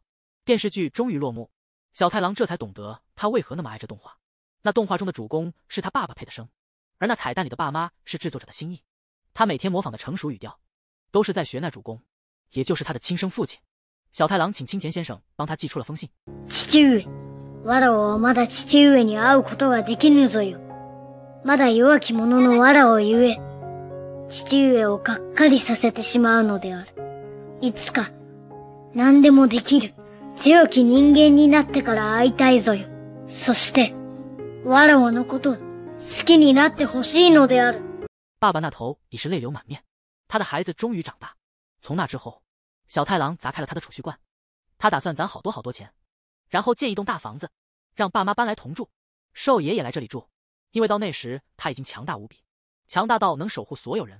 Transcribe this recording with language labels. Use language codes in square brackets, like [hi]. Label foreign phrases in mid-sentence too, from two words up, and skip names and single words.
[zh] 电视剧终于落幕，小太郎这才懂得他为何那么爱这动画。那动画中的主公是他爸爸配的声，而那彩蛋里的爸妈是制作者的心意。他每天模仿的成熟语调，都是在学那主公，也就是他的亲生父亲。小太郎请青田先生帮他寄出了封信。 [ja] 父上、わらわはまだ父上に会うことができぬぞよ。まだ弱き者のわらをゆえ、父上をがっかりさせてしまうのである。いつか、何でもできる、強き人間になってから会いたいぞよ。そして、わらわのこと好きになってほしいのである。 [zh] 爸爸那头已是泪流满面，他的孩子终于长大。从那之后，小太郎砸开了他的储蓄罐，他打算攒好多好多钱， 然后建一栋大房子，让爸妈搬来同住，寿爷也来这里住，因为到那时他已经强大无比，强大到能守护所有人。